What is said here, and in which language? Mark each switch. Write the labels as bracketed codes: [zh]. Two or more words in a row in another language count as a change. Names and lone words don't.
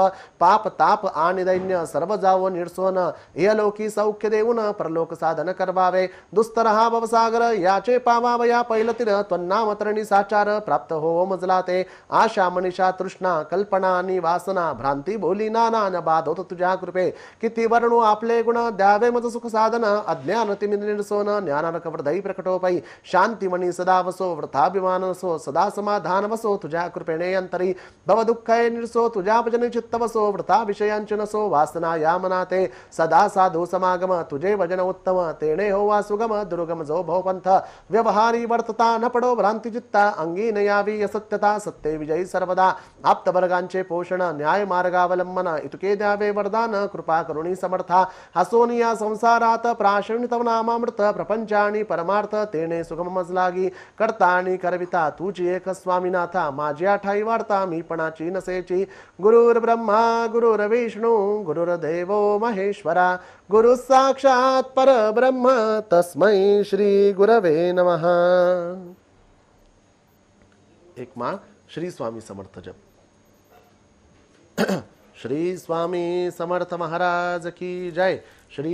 [mr] पाप ताप आणि दैन्य सर्व जावो निर्सोन इहलोकी सौख्य देऊन परलोक साधन करवावे. दुस्तर हा भवसागर याचे पावावया पैलतीर त्वन्नाम तरणी साचार प्राप्त हो मजला ते. आशा मनीषा तृष्णा कल्पना आणि वासना भ्रांती बोली नाना न बाद होत तुझ्या कृपे. किती वर्णू आपले गुण द्यावे मज सुख साधन अज्ञान तिमिर निर्सोन ज्ञानानक वृदई प्रकटोपई. शांती मणी सदा वसो वृथाभिमान वसो सदा समाधान वसो तुझ्या कृपेने अंतरी. भव दुःखय निर्सो तुझ्या भजने चित्त वसो वृथा विषयांच नसो वासना या मनाते. सदा साधू समागम तुझे भजन उत्तम तेणे होवा सुगम दुर्गम जो भवपंथ. व्यवहारी वर्तता न पडो भ्रांती चित्ता अंगी न यावी असत्यता सत्य विजयी सर्वदा. आप्त वर्गांचे पोषण न्याय मार्गावलंबन इतके द्यावे वरदान कृपा करुणी समर्था. हसोनिया संसारात प्राशण तव नामामृत प्रपंच आणि परमार्थ तेने सुगम मजलागी. करता आणि करविता तुझी एक स्वामीनाथा माझ्या ठाई वार्ता मी पणाची नसेची. [sa] गुरुर ब्रह्मा गुरुर विष्णू गुरुर्देवो महेश्वरा गुरु साक्षात परब्रह्म तस्मै श्री गुरवे नमः. [mr] 1 माळ श्री स्वामी समर्थ जप. [hi] श्री स्वामी समर्थ महाराज की जय.